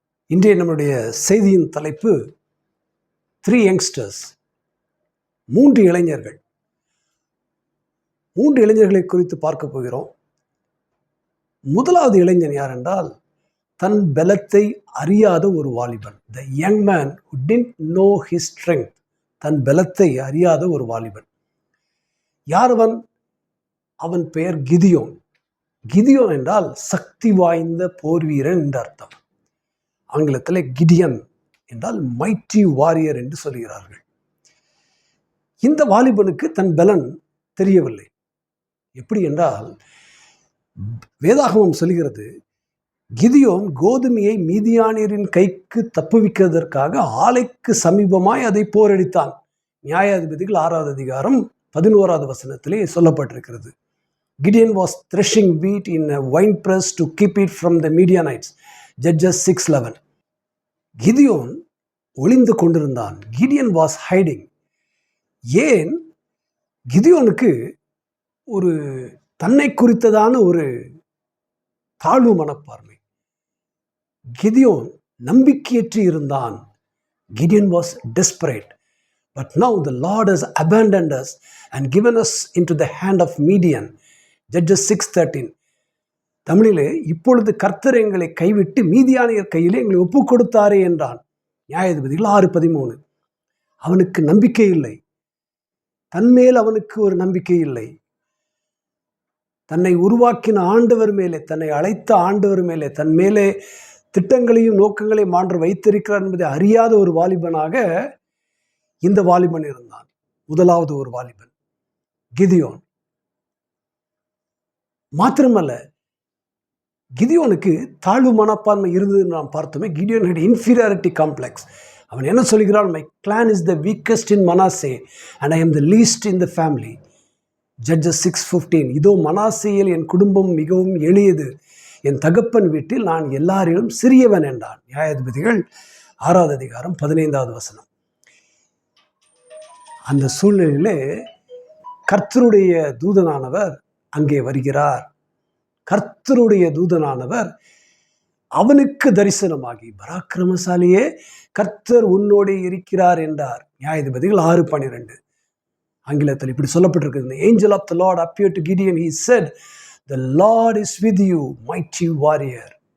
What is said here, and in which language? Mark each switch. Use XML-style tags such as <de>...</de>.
<ta>இன்றைய நம்முடைய செய்தியின் தலைப்பு 3 யங்ஸ்டர்ஸ், 3 இளைஞர்கள். 3 இளைஞர்களை குறித்து பார்க்க போகிறோம். முதலாவது இளைஞன் யார் என்றால், தன் பலத்தை அறியாத ஒரு வாலிபன்.</ta> <en>The young man who didn't know his strength.</en> <ta>தன் பலத்தை அறியாத ஒரு வாலிபன். யார் அவன்? அவன் பெயர் கிதியோன். கிதியோன் என்றால் சக்தி வாய்ந்த போர் வீரன் என்று அர்த்தம். ஆங்கிலத்தில் கிடியன் என்றால் மைட்டி வாரியர் என்று சொல்கிறார்கள். இந்த வாலிபனுக்கு தன் பலன் தெரியவில்லை. எப்படி என்றால், வேதாகமம் சொல்கிறது, கிதியோன் கோதுமையை மீதியானியரின் கைக்கு தப்புவிக்கிறதற்காக ஆலைக்கு சமீபமாய் அதை போரடித்தான். நியாயாதிபதிகள் 6வது அதிகாரம் 11வது வசனத்திலே சொல்லப்பட்டிருக்கிறது.</ta> <en>Gideon was threshing wheat in a wine press to keep it from the Midianites.</en> <ta>Judges 6:11. Gideon ஒளிந்து கொண்டிருந்தான்.</ta> <en>Gideon was hiding. ஏன்?</en> <ta>கிதியோனுக்கு ஒரு தன்னை குறித்ததான ஒரு தாழ்வு மனப்பான்மை. கிதியோன் நம்பிக்கையற்று இருந்தான்.</ta> <en>Gideon was desperate. But now the Lord has abandoned us and given us into the hand of Midian. Judges 6:13.</en> <ta>தமிழிலே, இப்பொழுது கர்த்தர் எங்களை கைவிட்டு மீதியானியர் கையிலே எங்களை ஒப்பு கொடுத்தாரே என்றான். நியாயாதிபதிகள் 6:13. அவனுக்கு நம்பிக்கை இல்லை. தன்மேல் அவனுக்கு ஒரு நம்பிக்கை இல்லை. தன்னை உருவாக்கின ஆண்டவர் மேலே, தன்னை அழைத்த ஆண்டவர் மேலே, தன் மேலே திட்டங்களையும் நோக்கங்களையும் ஆண்டவர் வைத்திருக்கிறார் என்பதை அறியாத ஒரு வாலிபனாக இந்த வாலிபன் இருந்தான். முதலாவது ஒரு வாலிபன் கிதியோன். மாத்திரமல்ல, கிதியோனுக்கு தாழ்வு மனப்பான்மை இருந்ததுன்னு நாம் பார்த்தோமே.</ta> <en>Gideon had inferiority complex.</en> <ta>அவன் என்ன சொல்கிறான்?</ta> <en>My clan is the weakest in Manasseh and I am the least in the family. Judges 6:15.</en> <ta>இதோ மனாசேயில் என் குடும்பம் மிகவும் எளியது, என் தகப்பன் வீட்டில் நான் எல்லாரிலும் சிறியவன் என்றான். நியாயாதிபதிகள் 6வது அதிகாரம் 15வது வசனம். அந்த சூழ்நிலையிலே கர்த்தருடைய தூதனானவர் அங்கே வருகிறார். கர்த்தருடைய தூதனானவர் அவனுக்கு தரிசனமாகி, பராக்கிரமசாலியே, கர்த்தர் உன்னோடு இருக்கிறார் என்றார். நியாயாதிபதிகள் 6:12. ஆங்கிலத்தில் இப்படி சொல்லப்பட்டிருக்கு.</ta> <en>The angel of the Lord appeared to Gideon. He said, the Lord is with you, mighty warrior.</en>